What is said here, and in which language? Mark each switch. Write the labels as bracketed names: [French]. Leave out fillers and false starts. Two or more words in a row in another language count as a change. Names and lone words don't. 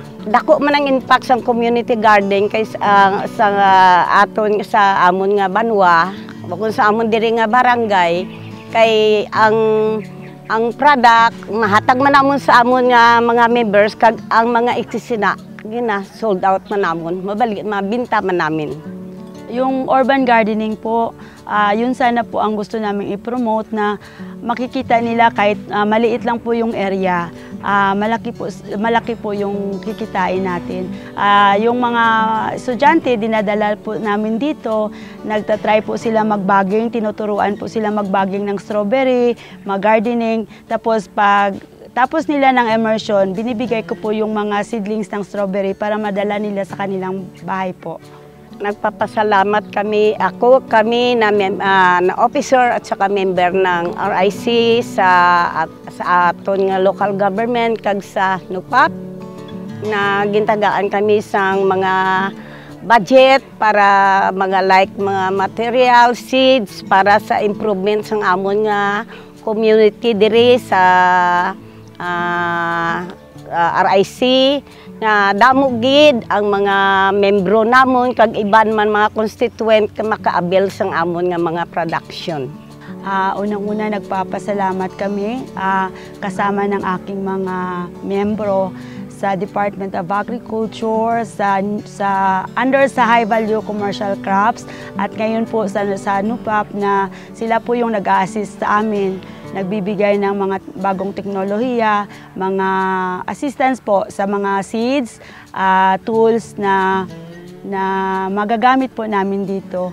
[Hiligaynon] Dako man ang impact sa [English] community garden [Hiligaynon] kay sa aton sa amon nga banwa, bakun sa amon diri nga barangay kay ang product mahatag man namon sa amon nga mga members kag ang mga eksisina gina [English] sold out [Hiligaynon] man namon, mabinta man namin. [Filipino] Yung [English] urban gardening [Filipino] po, yun sana po ang gusto namin i-promote na makikita nila kahit maliit lang po yung area, malaki po yung kikitain natin. Yung mga estudyante, dinadala po namin dito, nagtatry po sila mag-bagging, tinuturuan po sila mag-bagging ng strawberry, mag-gardening, tapos tapos nila ng immersion, binibigay ko po yung mga seedlings ng strawberry para madala nila sa kanilang bahay po. Nagpapasalamat kami na officer at saka member ng RIC [Hiligaynon] sa aton nga [English] local government [Hiligaynon] kag sa NUPAP na gintagaan kami sang mga budget para mga mga material, seeds para sa improvement sang amon nga community diri sa RIC nga damo gid ang mga membro namon kag iban man mga constituent nga makaabil sang amon nga mga production. [Filipino] Unang-una nagpapasalamat kami kasama ng aking mga membro sa Department of Agriculture, under sa High Value Commercial Crops at ngayon po sa NUPAP na sila po yung nag-a-assist sa amin, nagbibigay ng mga bagong teknolohiya, mga assistance po sa mga seeds, tools na magagamit po namin dito.